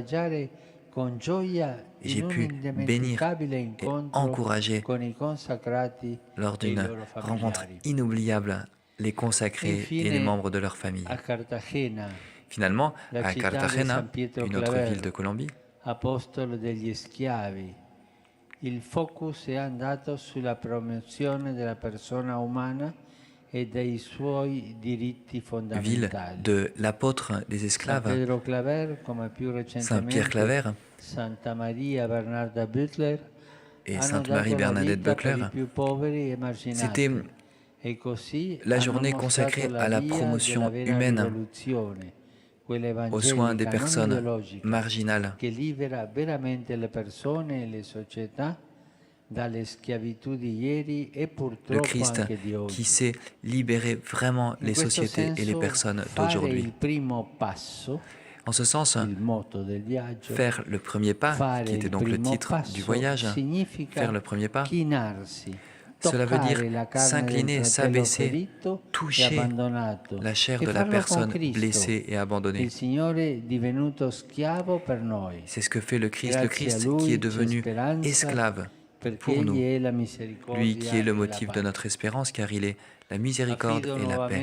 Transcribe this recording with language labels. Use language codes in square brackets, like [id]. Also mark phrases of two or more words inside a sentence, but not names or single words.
[fr] Et j'ai pu bénir et encourager lors d'une rencontre inoubliable les consacrés et les membres de leur famille. Finalement, à Cartagena, une autre ville de Colombie, [it] apostolo degli schiavi, il focus è andato sulla promozione della persona umana e dei suoi diritti ville fondamentali. [fr] de l'apôtre des esclaves, [it] Pedro Claver, come più [fr] Saint Pierre Claver [it] Santa Maria Bernarda Butler, [fr] et Sainte Marie Bernadette Buckler, c'était la journée consacrée à la promotion humaine, aux soins des personnes marginales, [it] che libera veramente le persone e le società dalle schiavitù di ieri e le purtroppo Christ anche di oggi. [fr] qui sait libérer vraiment les sociétés et les personnes d'aujourd'hui. [it] Il primo passo, [fr] En ce sens, [it] il motto del viaggio, [fr] faire le premier pas, qui était donc le titre du voyage, faire le premier pas, [it] chinarsi, [fr] cela veut dire s'incliner, s'abaisser, toucher la chair de la personne blessée et abandonnée. C'est ce que fait le Christ qui est devenu esclave pour nous, lui qui est le motif de notre espérance, car il est la miséricorde et la paix.